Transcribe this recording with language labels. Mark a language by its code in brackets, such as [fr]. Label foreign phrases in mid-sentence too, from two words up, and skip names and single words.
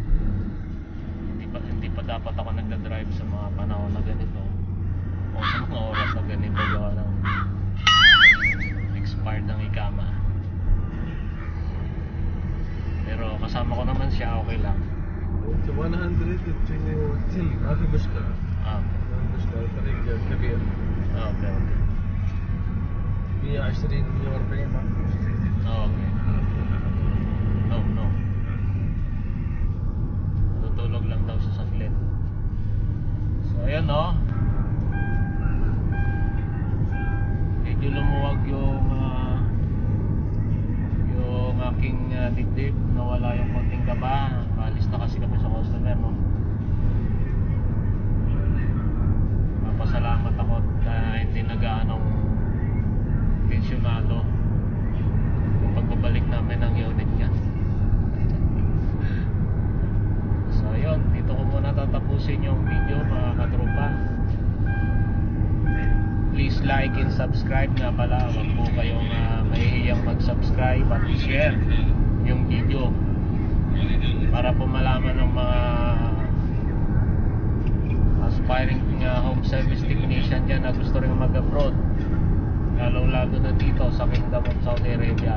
[tl] Hindi pa dapat ako nagda-drive sa mga panahon na ganito o sa mga oras na ganito, gawa ng expired ng ikama. Pero kasama ko naman siya, okay lang. [ar] 110 ما في مشكلة. ما في مشكلة، الطريق كبير. اوكي 120 140 ما في مشكلة. [en] Okay. No. [tl] Tutulog lang daw sa saglit. So ayan, no. Medyo lumuwag yung aking dibdib, nawala yung konting kaba. Alis na kasi kami sa customer, no. Papasalamat ako na hindi nag-aanong tensyonado yung pagbabalik namin ng unit niya. So yun, dito ko muna tatapusin yung video mga katropa. [en] Please like and subscribe [tl] nga pala. Huwag po kayong mahihiyang mag-subscribe at share yung video para po malaman ng mga [en] aspiring home service technician [tl] dyan na gusto rin mag-abroad, lalo na dito sa Kingdom of Saudi Arabia.